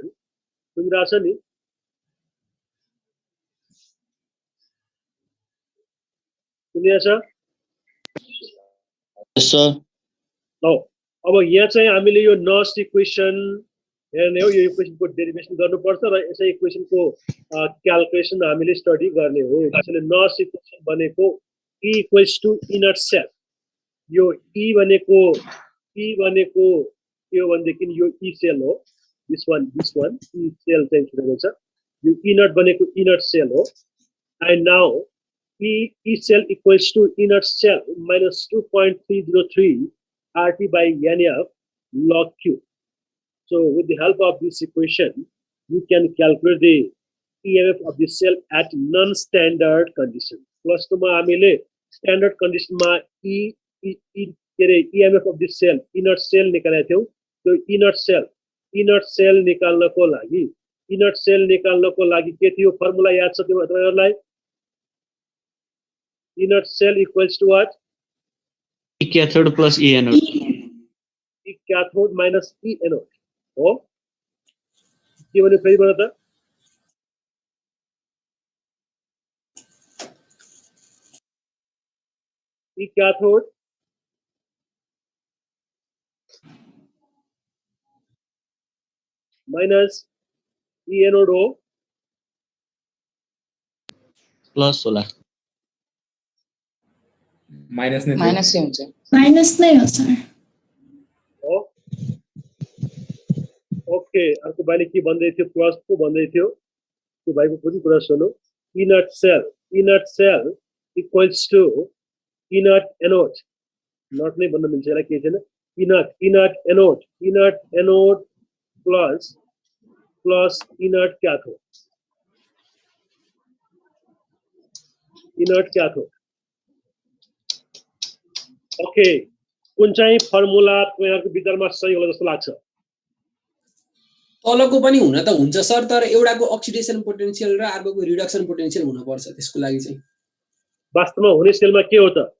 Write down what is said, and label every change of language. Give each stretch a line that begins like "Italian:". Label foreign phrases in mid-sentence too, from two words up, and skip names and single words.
English: Rasani, sir. Yes, sir.
Nepali: अब यहाँ चाहिँ हामीले यो
English: Nernst equation
Nepali: हेर्ने हो, यो इक्वेसनको डेरिभेसन गर्नुपर्छ र यसै इक्वेसनको क्याल्कुलेसन हामीले स्टडी गर्ने हो।
English: त्यसैले Nernst equation भनेको E equals to inert cell.
Nepali: यो E भनेको के हो भनेदेखि यो E सेल हो,
English: this one E cell
Nepali: चाहिँ छुटेको छ। यो इनर्ट भनेको
English: inert cell
Nepali: हो।
English: and now E cell equals to inert cell minus 2.303 RT by NF log Q. So with the help of this equation, you can calculate the EMF of the cell at non-standard condition.
Nepali: Plus त मा हामीले
English: standard condition
Nepali: ma
English: EMF of the cell, inert cell
Nepali: निकालेको थियौ। त्यो
English: inert cell
Nepali: निकाल्नको लागि के थियो फर्मुला याद छ तिमीहरुलाई?
English: Inert cell equals to what? E cathode plus E anode. E cathode minus E anode.
Nepali: Oh, के भन्यो फेरि भन त?
English: E cathode minus E anode हो
Nepali: Plus होला। माइनस नै हुन्छ। माइनस नै हो सर। ओके, अर्को भाइले के भन्दै थियो? प्लस को भन्दै थियो? त्यो भाइको पनि कुरा सुनौ।
English: Inert cell equals to inert anode.
Nepali: Not नै भन्न मिल्छ, यसलाई के छैन?
English: Inert anode plus inert cathode. Inert cathode.
Nepali: ओके, कुन चाहिँ फर्मुला तपाईहरुको विचारमा सही होला जस्तो लाग्छ? तलको पनि हुन त हुन्छ सर, तर एउटाको
English: oxidation potential
Nepali: र अर्कोको
English: reduction potential
Nepali: हुन पर्छ। त्यसको लागि चाहिँ वास्तवमा हुने सेलमा के हो त?